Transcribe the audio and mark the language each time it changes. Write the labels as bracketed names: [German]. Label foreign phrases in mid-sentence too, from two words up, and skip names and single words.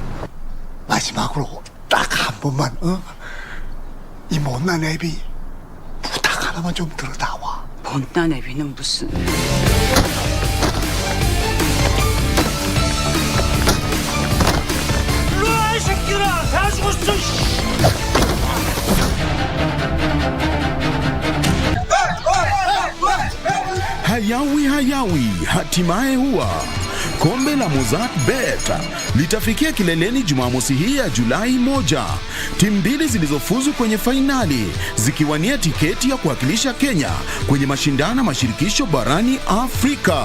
[Korean] 마지막으로 딱 한 번만, 어? 이 못난 애비 부탁 하나만 좀 들어다와. 못난 애비는 무슨... 일로와, 이 새끼들아! 다 죽었어! [Swahili] Hayawi, hatimaye huwa kombe la Mozart Bet litafikia kileleni Jumamosi hii ya Julai 1. Timu mbili zilizofuzu kwenye fainali zikiwania tiketi ya kuwakilisha Kenya kwenye mashindano mashirikisho barani Afrika.